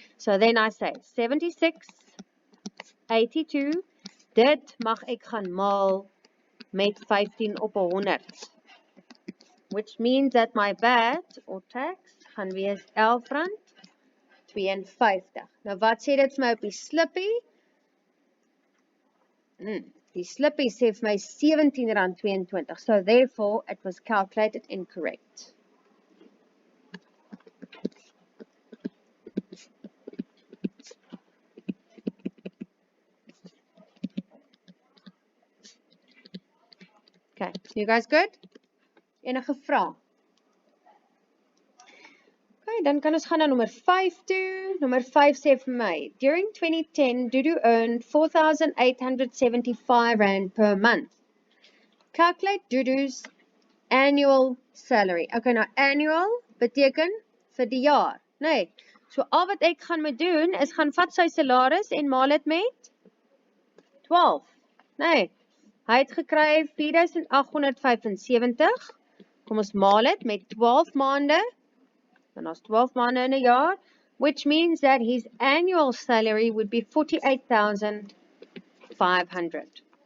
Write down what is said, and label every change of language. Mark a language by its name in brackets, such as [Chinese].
[English] So then I say [Afrikaans] 76.82, dit mag ek gaan maal met 15 op 100. [English] Which means that my VAT or tax [Afrikaans] gaan wees [English] R11.52. [Afrikaans] Nou wat sê dit vir my op die slippie? Die slippie sê vir my R17.22. [English] So therefore it was calculated incorrect. Okay, you guys good? [Afrikaans] Enige vraag? Okay, dan kan ons gaan na nommer 5 toe. Nommer 5 sê vir my, [English] during 2010, Dudu earned R4,875 per month. Calculate Dudu's annual salary. [Afrikaans] Okay, nou annual beteken vir die jaar. Nee, so al wat ek gaan moet doen, is gaan vat sy salaris en maal het met 12. Nee, hy het gekry 4,875. Kom ons maal het met 12 maande. Dan is 12 maande in 'n jaar, [English] which means that his annual salary would be 48,500.